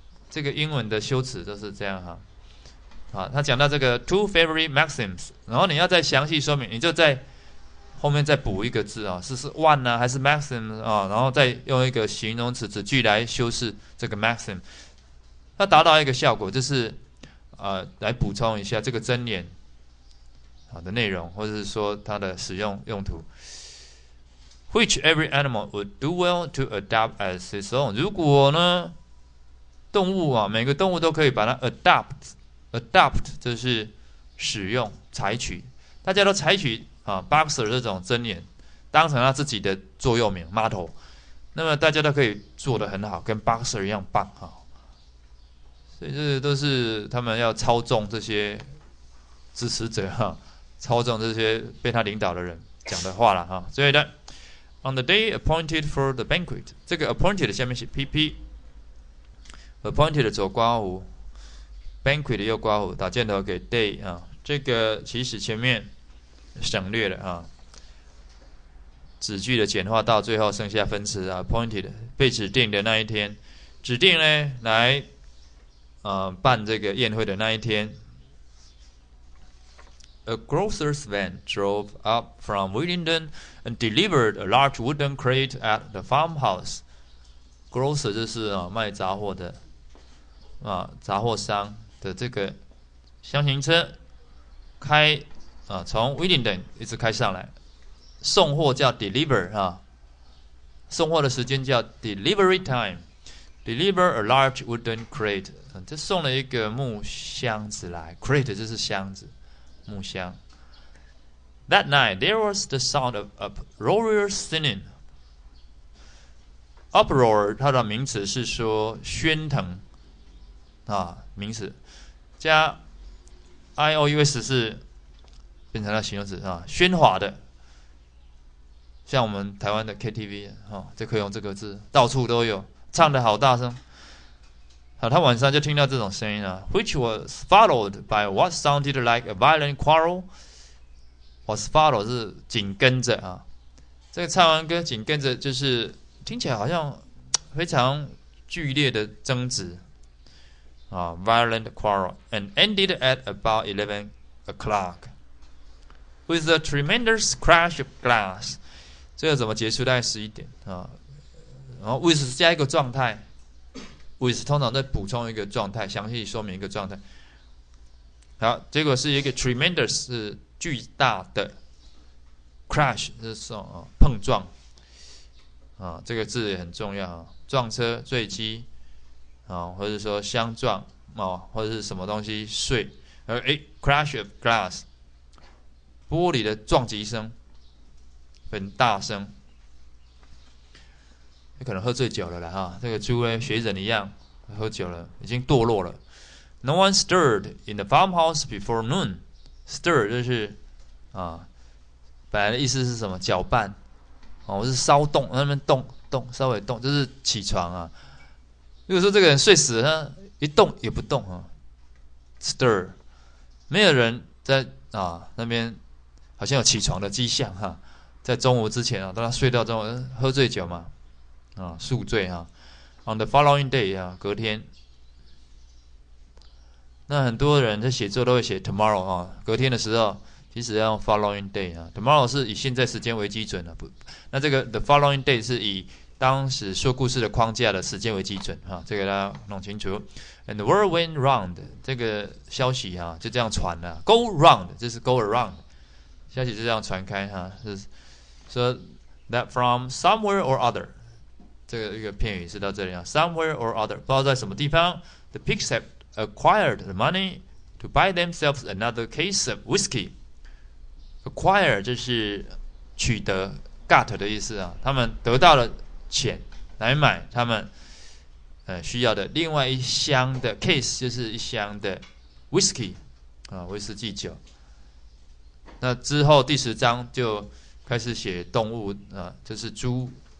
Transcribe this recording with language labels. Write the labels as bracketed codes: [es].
[zh] 这个英文的修辞都是这样他讲到这个 [en] two favorite maxims， [zh] 然后你要再详细说明，你就在后面再补一个字是 one 呢还是 maxim 然后再用一个形容词子句来修饰这个 maxim， 它达到一个效果，就是来补充一下这个箴言的内容，或者是说它的使用用途。 [en] Which every animal would do well to adopt as its own。 [zh] 如果呢，动物每个动物都可以把它 adopt 就是使用采取，大家都采取Boxer 这种箴言当成他自己的座右铭 motto， 那么大家都可以做得很好，跟 boxer 一样棒啊。所以这都是他们要操纵这些支持者哈，操纵这些被他领导的人讲的话了哈。所以呢 ， [en] on the day appointed for the banquet， [zh] 这个 appointed 下面写 pp，appointed 左刮弧 ，banquet 右刮弧，打箭头给 day 啊。这个其实前面省略了啊，子句的简化到最后剩下分词啊 ，appointed 被指定的那一天，指定呢来。办这个宴会的那一天 [en] ，a grocer's van drove up from Willingdon and delivered a large wooden crate at the farmhouse. [zh] Grocer 就是卖杂货的杂货商的这个箱型车开从 Willingdon 一直开上来，送货叫 deliver 送货的时间叫 delivery time。 [en] Deliver a large wooden crate， [zh] 这送了一个木箱子来 ，crate 就是箱子，木箱。 [en] That night there was the sound of uproarious singing. [zh] Uproar 它的名词是说喧腾名词加 ious 是变成了形容词喧哗的。像我们台湾的 KTV 就可以用这个字，到处都有。唱得好大声，他晚上就听到这种声音 [en] which was followed by what sounded like a violent quarrel. Was follow [zh] 是紧跟着这个唱完歌紧跟着就是听起来好像非常剧烈的争执 [en] violent quarrel and ended at about 11 o'clock with a tremendous crash of glass. [zh] 这个怎么结束？大概11点然后 with 加一个状态 ，with 通常再补充一个状态，详细说明一个状态。好，结果是一个 tremendous 是巨大的 ，crash 是碰撞这个字也很重要撞车、坠机或者说相撞或者是什么东西碎， [en] crash of glass， [zh] 玻璃的撞击声很大声。可能喝醉酒了啦这个猪呢学人一样喝酒了，已经堕落了。 [en] No one stirred in the farmhouse before noon. [zh] Stir 就是本来的意思是什么？搅拌或是骚动，那边动稍微动，就是起床如果说这个人睡死了，一动也不动stir 没有人在那边好像有起床的迹象在中午之前当他睡到中午喝醉酒嘛。宿醉 [en] on the following day [zh] 隔天，那很多人在写作都会写 tomorrow 隔天的时候，其实要用 following day tomorrow 是以现在时间为基准那这个 the following day 是以当时说故事的框架的时间为基准这个大家弄清楚。 [en] And the word went round， [zh] 这个消息就这样传了 [en] ，go round 这是 go around， [zh] 消息就这样传开是说 [en] that from somewhere or other。 [zh] 这个一个片语是到这里 [en] somewhere or other [zh] 不知道在什么地方 [en] the pigs have acquired the money to buy themselves another case of whiskey. [zh] Acquire 就是取得 got 的意思他们得到了钱来买他们需要的另外一箱的 case 就是一箱的 whisky 威士忌酒。那之后第10章就开始写动物就是猪。